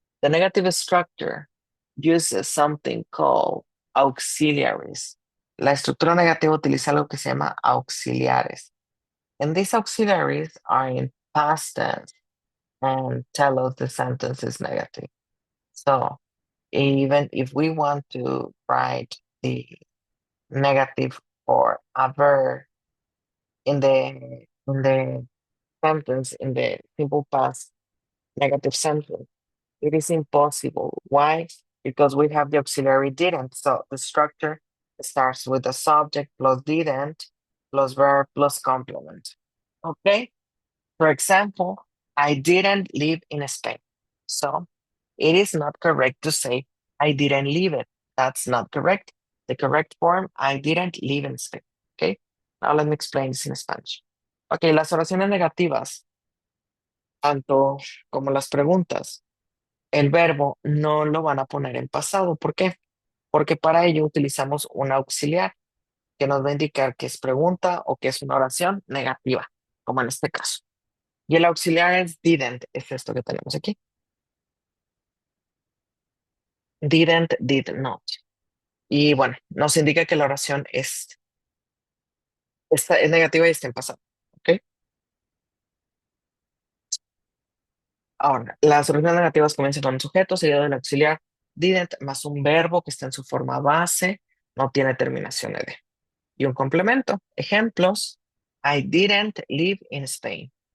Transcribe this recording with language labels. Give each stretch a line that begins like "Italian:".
English: The negative structure uses something called auxiliaries.
Spanish: La estructura negativa utiliza algo que se llama auxiliares.
English: And these auxiliaries are in past tense and tell us the sentence is negative. So even if we want to write the negative for a verb in the sentence, in the simple past negative sentence, it is impossible. Why? Because we have the auxiliary didn't. So the structure starts with the subject plus didn't plus verb plus complement. Okay? For example, I didn't live in Spain. So it is not correct to say I didn't live it. That's not correct. The correct form, I didn't live in Spain. Okay? Now let me explain this in Spanish.
Spanish: Okay, las oraciones negativas, tanto como las preguntas, el verbo no lo van a poner en pasado. ¿Por qué? Porque para ello utilizamos un auxiliar que nos va a indicar que es pregunta o que es una oración negativa, como en este caso. Y el auxiliar es didn't, es esto que tenemos aquí. Didn't,
English: did not.
Spanish: Y bueno, nos indica que la oración es negativa y está en pasado. ¿Ok? Ahora, las oraciones negativas comienzan con un sujeto seguido del auxiliar didn't más un verbo que está en su forma base, no tiene terminación ed. Y un complemento.
English: Ejemplos: I didn't live in Spain.